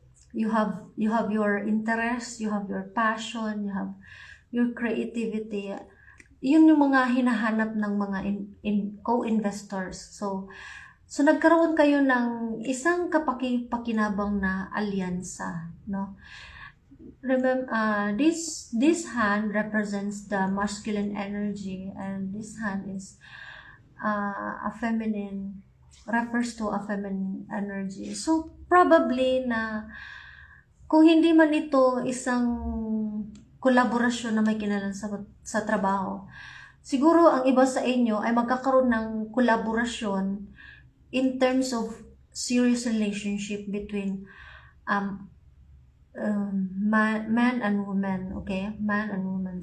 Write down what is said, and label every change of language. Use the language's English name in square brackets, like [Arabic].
[English] You have your interest, you have your passion, you have your creativity. [Filipino] Yun yung mga hinahanap ng mga co-investors. So nagkaroon kayo ng isang kapakipakinabang na alyansa, no? [English] Remember, this hand represents the masculine energy, and this hand is a feminine, refers to a feminine energy. [Filipino] So probably na kung hindi man ito isang kolaborasyon na may kinalaman sa trabaho, siguro ang iba sa inyo ay magkakaroon ng kolaborasyon [English] in terms of serious relationship between man and woman. [Filipino] Okay? Man and woman.